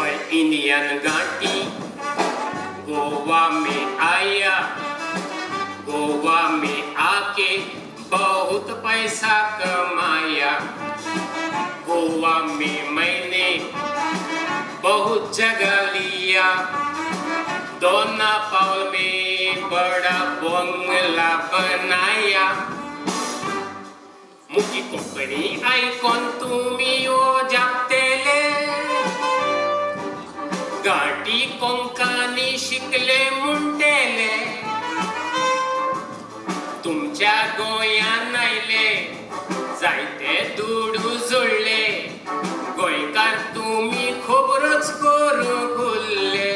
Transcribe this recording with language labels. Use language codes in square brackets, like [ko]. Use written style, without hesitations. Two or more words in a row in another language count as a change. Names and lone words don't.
[hi] इंडियन घाटी गोवा में आया, गोवा में आके बहुत पैसा कमाया। गोवा में मैंने बहुत जगह लिया, दोना पाउल में बड़ा बंगला बनाया। [kok] मुकी कोकणी ऐकून तुम्ही ओ जापतेले, घाटी कोंकणी शिकले म्हणटेले। तुमच्या गोंयान आयले जायते दुडू जुळले, गोंयकार तुम्ही खबरच करूंक उरले।